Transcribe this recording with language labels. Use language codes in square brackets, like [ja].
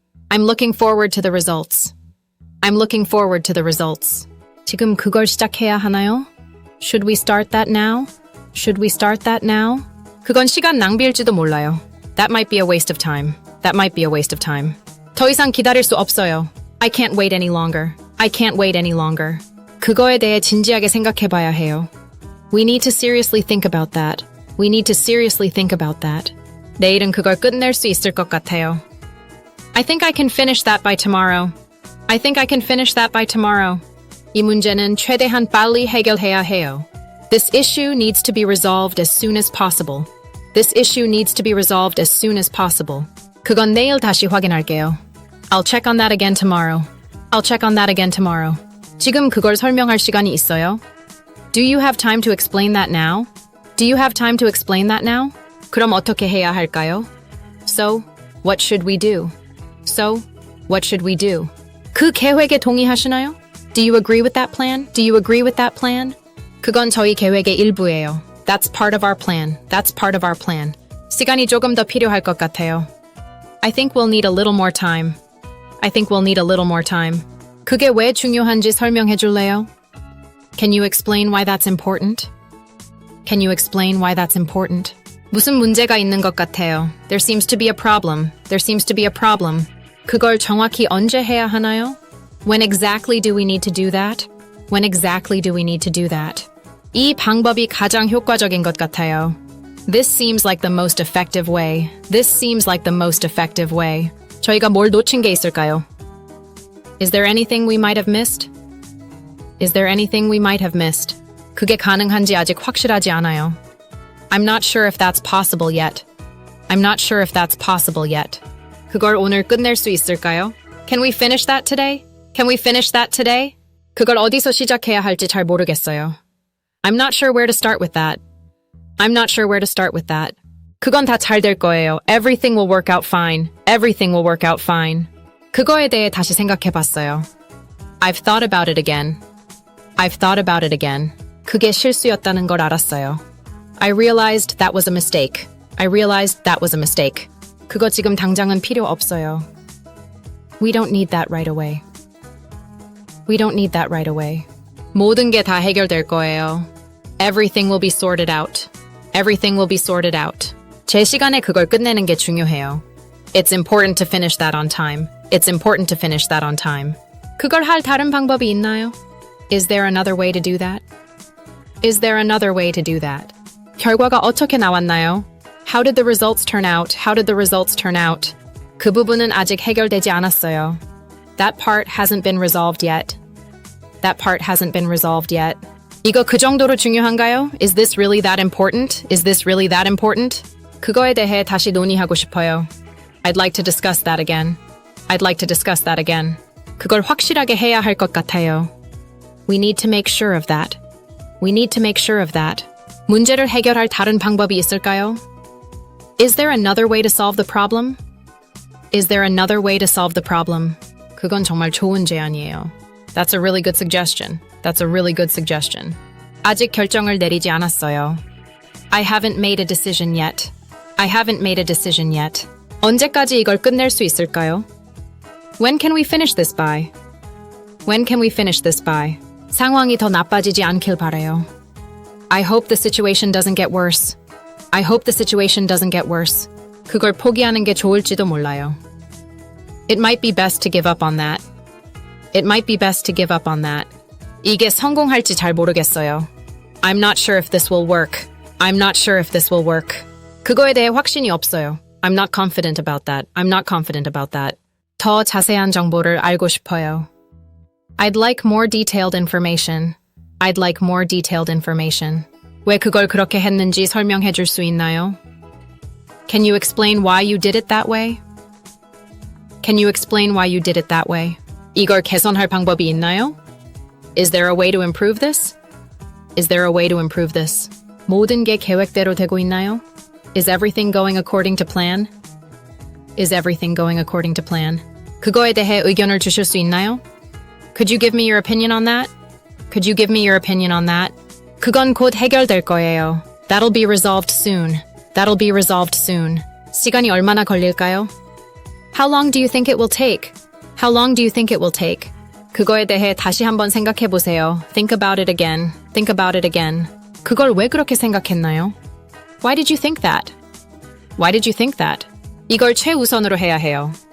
[en] I'm looking forward to the results. I'm looking forward to the results. [ko] 지금 그걸 시작해야 하나요? [en] Should we start that now? Should we start that now? [ko] 그건 시간 낭비일지도 몰라요. [en] That might be a waste of time. That might be a waste of time. [ko] 더 이상 기다릴 수 없어요. [en] I can't wait any longer. I can't wait any longer. [ko] 그거에 대해 진지하게 생각해봐야 해요. [en] We need to seriously think about that. We need to seriously think about that. [ko] 내일은 그걸 끝낼 수 있을 것 같아요. [en] I think I can finish that by tomorrow. I think I can finish that by tomorrow. [ko] 이 문제는 최대한 빨리 해결해야 해요. [en] This issue needs to be resolved as soon as possible. This issue needs to be resolved as soon as possible. [ko] 그건 내일 다시 확인할게요. [en] I'll check on that again tomorrow. I'll check on that again tomorrow. [ko] 지금 그걸 설명할 시간이 있어요? [en] Do you have time to explain that now? Do you have time to explain that now? [ko] 그럼 어떻게 해야 할까요? [en] So, what should we do? So, what should we do? [ko] 그 계획에 동의하시나요? [en] Do you agree with that plan? Do you agree with that plan? [ko] 그건 저희 계획의 일부예요. [en] That's part of our plan. That's part of our plan. [ko] 시간이 조금 더 필요할 것 같아요. [en] I think we'll need a little more time. I think we'll need a little more time. [ko] 그게 왜 중요한지 설명해 줄래요? [en] Can you explain why that's important? Can you explain why that's important? [ko] 무슨 문제가 있는 것 같아요. [en] There seems to be a problem. There seems to be a problem. [ko] 그걸 정확히 언제 해야 하나요? [en] When exactly do we need to do that? When exactly do we need to do that? [ko] 이 방법이 가장 효과적인 것 같아요. [en] This seems like the most effective way. This seems like the most effective way. [ko] 저희가 뭘 놓친 게 있을까요? [en] Is there anything we might have missed? Is there anything we might have missed? [ko] 그게 가능한지 아직 확실하지 않아요. [en] I'm not sure if that's possible yet. I'm not sure if that's possible yet. [ko] 그걸 오늘 끝낼 수 있을까요? [en] Can we finish that today? Can we finish that today? [ko] 그걸 어디서 시작해야 할지 잘 모르겠어요. [en] I'm not sure where to start with that. I'm not sure where to start with that. [ko] 그건 다 잘 될 거예요. [en] Everything will work out fine. Everything will work out fine. [ko] 그거에 대해 다시 생각해봤어요. [en] I've thought about it again. I've thought about it again. [ko] 그게 실수였다는 걸 알았어요. [en] I realized that was a mistake. I realized that was a mistake. [ko] 그거 지금 당장은 필요 없어요. [en] We don't need that right away. We don't need that right away. [ko] 모든 게 다 해결될 거예요. [en] Everything will be sorted out. Everything will be sorted out. [ko] 제 시간에 그걸 끝내는 게 중요해요. [en] It's important to finish that on time. It's important to finish that on time. [ko] 그걸 할 다른 방법이 있나요? [en] Is there another way to do that? Is there another way to do that? [ko] 결과가 어떻게 나왔나요? [en] How did the results turn out? How did the results turn out? [ko] 그 부분은 아직 해결되지 않았어요. [en] That part hasn't been resolved yet. That part hasn't been resolved yet. [ko] 이거 그 정도로 중요한가요? [en] Is this really that important? Is this really that important? [ko] 그거에 대해 다시 논의하고 싶어요. [en] I'd like to discuss that again. I'd like to discuss that again. [ko] 그걸 확실하게 해야 할 것 같아요. [en] We need to make sure of that. We need to make sure of that. [ko] 문제를 해결할 다른 방법이 있을까요? [en] Is there another way to solve the problem? Is there another way to solve the problem? [ko] 그건 정말 좋은 제안이에요. [en] That's a really good suggestion. That's a really good suggestion. [ko] 아직 결정을 내리지 않았어요. [en] I haven't made a decision yet. I haven't made a decision yet. [ko] 언제까지 이걸 끝낼 수 있을까요? [en] When can we finish this by? When can we finish this by? [ko] 상황이 더 나빠지지 않길 바라요. [en] I hope the situation doesn't get worse. I hope the situation doesn't get worse. [ko] 그걸 포기하는 게 좋을지도 몰라요. [en] It might be best to give up on that. It might be best to give up on that. [ko] 이게 성공할지 잘 모르겠어요. [en] I'm not sure if this will work. I'm not sure if this will work. [ko] 그거에 대해 확신이 없어요. [en] I'm not confident about that. I'm not confident about that. [ko] 더 자세한 정보를 알고 싶어요. [en] I'd like more detailed information. I'd like more detailed information. [ko] 왜 그걸 그렇게 했는지 설명해 줄 수 있나요? [en] Can you explain why you did it that way? Can you explain why you did it that way? [ko] 이걸 개선할 방법이 있나요? [en] Is there a way to improve this? Is there a way to improve this? [ko] 모든 게 계획대로 되고 있나요? [en] Is everything going according to plan? Is everything going according to plan? [ko] 그거에 대해 의견을 주실 수 있나요? [en] Could you give me your opinion on that? Could you give me your opinion on that? [ko] 그건 곧 해결될 거예요. [en] That'll be resolved soon. That'll be resolved soon. [ko] 시간이 얼마나 걸릴까요? [en] How long do you think it will take? How long do you think it will take? [ko] 그거에 대해 다시 한번 생각해 보세요. [en] Think about it again. Think about it again. [ko] 그걸 왜 그렇게 생각했나요? [en] Why did you think that? Why did you think that? [ko] 이걸 최우선으로 해야 해요.